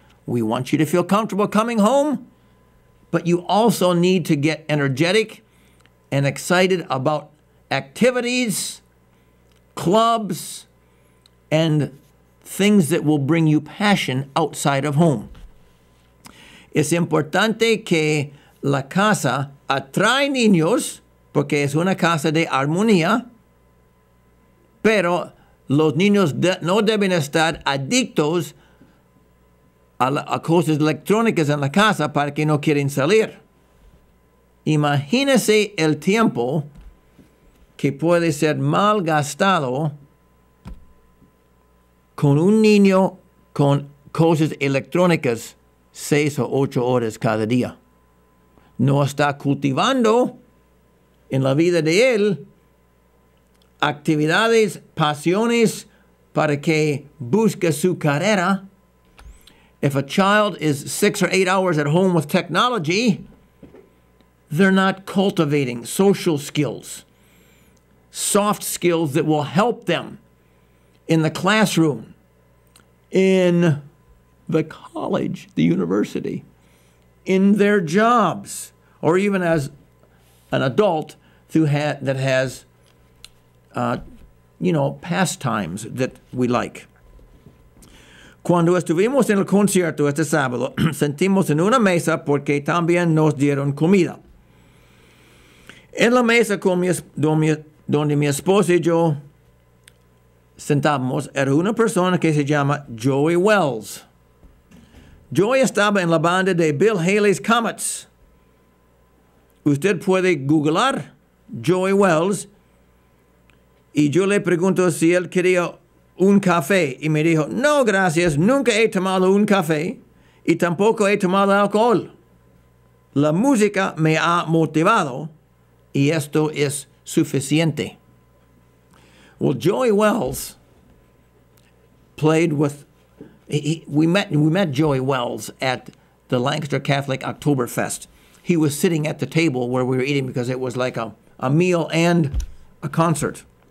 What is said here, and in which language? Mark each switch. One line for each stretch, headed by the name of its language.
English: We want you to feel comfortable coming home, but you also need to get energetic and excited about activities, clubs, and things that will bring you passion outside of home.
Spanish: Es importante que la casa atrae niños porque es una casa de armonía, pero los niños no deben estar adictos a cosas electrónicas en la casa para que no quieren salir. Imagínese el tiempo que puede ser mal gastado con un niño con cosas electrónicas 6 o 8 horas cada día. No está cultivando en la vida de él actividades, pasiones para que busque su carrera.
English: If a child is 6 or 8 hours at home with technology, they're not cultivating social skills, soft skills that will help them in the classroom, in the college, the university, in their jobs, or even as an adult that has, pastimes that we like.
Spanish: Cuando estuvimos en el concierto este sábado, sentimos en una mesa porque también nos dieron comida. En la mesa donde mi esposa y yo sentábamos era una persona que se llama Joey Wells. Joey estaba en la banda de Bill Haley's Comets. Usted puede googlar Joey Wells y yo le pregunto si él quería un café y me dijo, no, gracias, nunca he tomado un café y tampoco he tomado alcohol. La música me ha motivado y esto es suficiente.
English: Well, Joey Wells played with, we met Joey Wells at the Lancaster Catholic Oktoberfest. He was sitting at the table where we were eating because it was like a meal and a concert.